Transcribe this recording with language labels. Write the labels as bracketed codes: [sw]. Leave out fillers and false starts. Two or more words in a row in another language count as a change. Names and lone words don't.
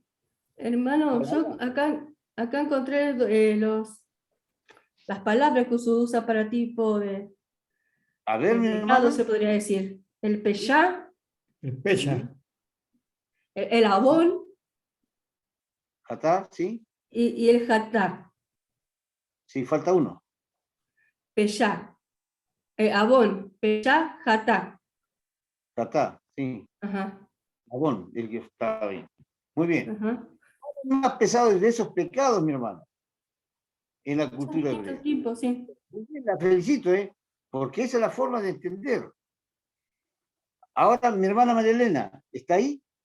[es] Hermano, yo acá encontré las palabras que se usa para tipo de... A ver, mi hermano, hermana. se podría decir. El peshá. El pecha. El abón. Hatá, sí. Y el hatá. Sí, falta uno. [he] Peshá. Abón. Peshá, hatá. [es] Hatá, sí. Ajá. Abón, el que está ahí. Muy bien. Ajá. Más pesado de esos pecados, mi hermano, en la cultura hebrea. Tiempo, sí. La felicito, porque esa es la forma de entender. Ahora, mi hermana María Elena, ¿está ahí?